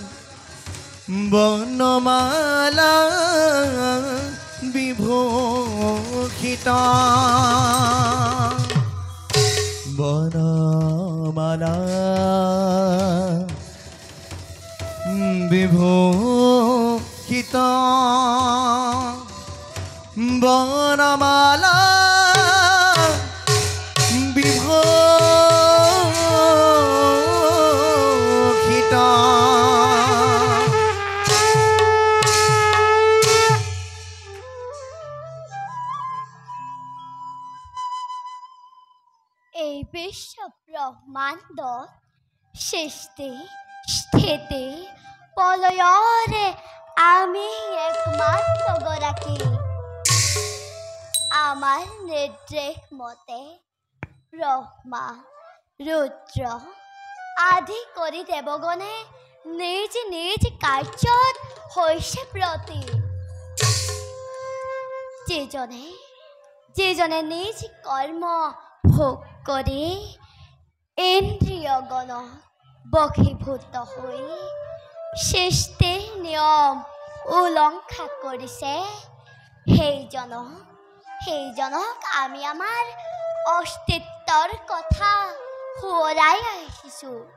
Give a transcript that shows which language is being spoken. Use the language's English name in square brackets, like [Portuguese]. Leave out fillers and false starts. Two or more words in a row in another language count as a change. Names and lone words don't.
[Sanskrit] वनमाला विभूषिता वनमाला विभूषिता वनमाला विभूषिता [Assamese] এই বিশ্ব ব্রহ্মাণ্ড সৃষ্টি স্থিতি প্রলয়রে আমি একমাত্র গৰাকী আমার নির্দেশ মতে ব্রহ্মা রুদ্র আদি কৰি দেবগণে নিজ নিজ কাৰ্যত হৈছে ব্ৰতী যিজনে নিজ কৰ্ম ভোগ কৰি ইন্দ্ৰিয়গণ বশীভূত হৈ সৃষ্টিৰ নিয়ম উলংঘা কৰিছে সেইজনক আমি আমাৰ অস্তিত্বৰ কথা সোঁৱৰাই আহিছোঁ